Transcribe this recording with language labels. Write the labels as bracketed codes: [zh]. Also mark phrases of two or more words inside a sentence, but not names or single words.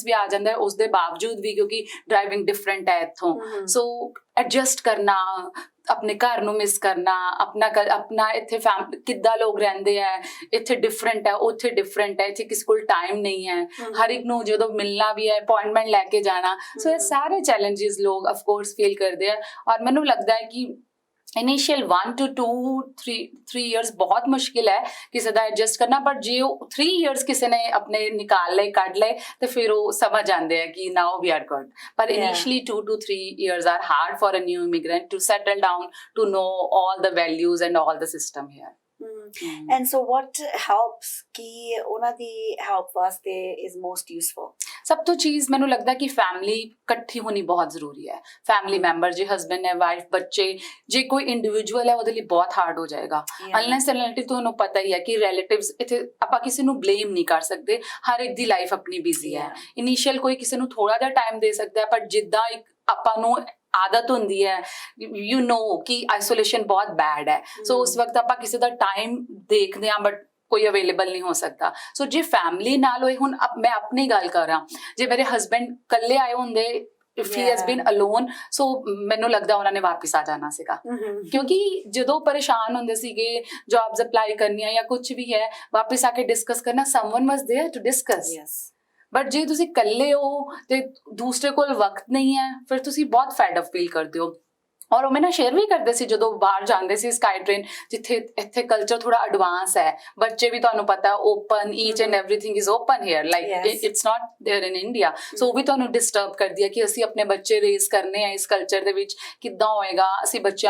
[pa] ਵੀ ਆ ਜਾਂਦਾ ਹੈ ਉਸ ਦੇ ਬਾਵਜੂਦ ਵੀ ਕਿਉਂਕਿ [en] driving different [pa] ਹੈ ਇੱਥੋਂ [en] so adjust [pa] ਕਰਨਾ ਆਪਣੇ ਘਰ ਨੂੰ ਮਿਸ ਕਰਨਾ ਆਪਣਾ ਇੱਥੇ ਕਿੱਦਾਂ ਲੋਕ ਰਹਿੰਦੇ ਆ ਇੱਥੇ ਡਿਫਰੈਂਟ ਹੈ ਉੱਥੇ ਡਿਫਰੈਂਟ ਹੈ ਇੱਥੇ ਕਿਸੇ ਕੋਲ ਟਾਈਮ ਨਹੀਂ ਹੈ ਹਰ ਇੱਕ ਨੂੰ ਜਦੋਂ ਮਿਲਣਾ ਵੀ ਹੈ ਅਪਾਇੰਟਮੈਂਟ ਲੈ ਕੇ ਜਾਣਾ ਸੋ ਇਹ ਸਾਰੇ ਚੈਲੰਜਸ ਲੋਕ [en] of course feel [pa] ਕਰਦੇ ਆ ਔਰ ਮੈਨੂੰ ਲੱਗਦਾ ਹੈ ਕਿ [en] initial 1 to 2 [pa] 3 years ਬਹੁਤ ਮੁਸ਼ਕਿਲ ਹੈ ਕਿਸੇ ਦਾ ਐਡਜਸਟ ਕਰਨਾ ਬਟ ਜੇ ਉਹ 3 years ਕਿਸੇ ਨੇ ਆਪਣੇ ਨਿਕਾਲ ਲਏ ਕੱਢ ਲਏ ਤੇ ਫਿਰ ਉਹ ਸਮਝ ਜਾਂਦੇ ਆ ਕਿ [en] now we are good [pa] ਪਰ [en] initially 2 to 3 years are hard for a new immigrant to settle down to know all the values and all the system here. And so what helps [pa] ਕਿ ਉਹਨਾਂ ਦੀ help ਵਾਸਤੇ [en] is most useful? [pa] ਸਭ ਤੋਂ ਚੀਜ਼ ਮੈਨੂੰ ਲੱਗਦਾ ਕਿ ਫੈਮਿਲੀ ਇਕੱਠੀ ਹੋਣੀ ਬਹੁਤ ਜ਼ਰੂਰੀ ਹੈ [en] family member [pa] ਜੇ ਹਸਬੈਂਡ ਹੈ ਵਾਈਫ ਬੱਚੇ ਜੇ ਕੋਈ ਇੰਡੀਵਿਜੂਅਲ ਹੈ ਉਹਦੇ ਲਈ ਬਹੁਤ ਹਾਰਡ ਹੋ ਜਾਏਗਾ [en] unless and [pa] ਤੁਹਾਨੂੰ ਪਤਾ ਹੀ ਹੈ ਕਿ ਰਿਲੇਟਿਵਸ ਇੱਥੇ ਆਪਾਂ ਕਿਸੇ ਨੂੰ ਬਲੇਮ ਨਹੀਂ ਕਰ ਸਕਦੇ ਹਰ ਇੱਕ ਦੀ ਲਾਈਫ ਆਪਣੀ ਬਿਜ਼ੀ ਹੈ ਇਨੀਸ਼ੀਅਲ ਕੋਈ ਕਿਸੇ ਨੂੰ ਥੋੜਾ ਜਿਹਾ ਟਾਈਮ ਦੇ ਸਕਦਾ ਹੈ ਪਰ ਜਿੱਦਾਂ ਇੱਕ ਆਪਾਂ ਨੂੰ ਆਦਤ ਹੁੰਦੀ ਹੈ [en] you know [pa] ਕਿ ਆਈਸੋਲੇਸ਼ਨ ਬਹੁਤ ਬੈਡ ਹੈ ਸੋ ਉਸ ਵਕਤ ਆਪਾਂ ਕਿਸੇ ਦਾ ਟਾਈਮ ਦੇਖਦੇ ਹਾਂ ਬਟ ਕੋਈ ਅਵੇਲੇਬਲ ਨਹੀਂ ਹੋ ਸਕਦਾ ਸੋ ਜੇ ਫੈਮਿਲੀ ਨਾਲ ਹੋਏ ਹੁਣ ਮੈਂ ਆਪਣੀ ਗੱਲ ਕਰਾਂ ਜੇ ਮੇਰੇ ਹਸਬੈਂਡ ਇਕੱਲੇ ਆਏ ਹੁੰਦੇ [en] if he has been alone so [pa] ਮੈਨੂੰ ਲੱਗਦਾ ਉਹਨਾਂ ਨੇ ਵਾਪਸ ਆ ਜਾਣਾ ਸੀਗਾ ਕਿਉਂਕਿ ਜਦੋਂ ਪਰੇਸ਼ਾਨ ਹੁੰਦੇ ਸੀਗੇ [en] jobs apply [pa] ਕਰਨੀਆਂ ਜਾਂ ਕੁਝ ਵੀ ਹੈ ਵਾਪਸ ਆ ਕੇ ਡਿਸਕਸ ਕਰਨਾ [en] someone was there to discuss [pa] ਬਟ ਜੇ ਤੁਸੀਂ ਇਕੱਲੇ ਹੋ ਤੇ ਦੂਸਰੇ ਕੋਲ ਵਕਤ ਨਹੀਂ ਹੈ ਫਿਰ ਤੁਸੀਂ ਬਹੁਤ [en] fed up feel [pa] ਕਰਦੇ ਹੋ ਔਰ ਉਹ ਮੈਨੂੰ ਸ਼ੇਅਰ ਵੀ ਕਰਦੇ ਸੀ ਜਦੋਂ ਬਾਹਰ ਜਾਂਦੇ ਸੀ ਸਕਾਈ ਟ੍ਰੇਨ ਜਿੱਥੇ ਇੱਥੇ ਕਲਚਰ ਥੋੜਾ ਐਡਵਾਂਸ ਹੈ ਬੱਚੇ ਵੀ ਤੁਹਾਨੂੰ ਪਤਾ [en] open each and everything is open here like it's not there in India [pa] ਸੋ ਉਹ ਵੀ ਤੁਹਾਨੂੰ ਡਿਸਟਰਬ ਕਰਦੀ ਹੈ ਕਿ ਅਸੀਂ ਆਪਣੇ ਬੱਚੇ ਰੇਜ਼ ਕਰਨੇ ਆ ਇਸ ਕਲਚਰ ਦੇ ਵਿੱਚ ਕਿੱਦਾਂ ਹੋਏਗਾ ਅਸੀਂ ਬੱਚਿਆਂ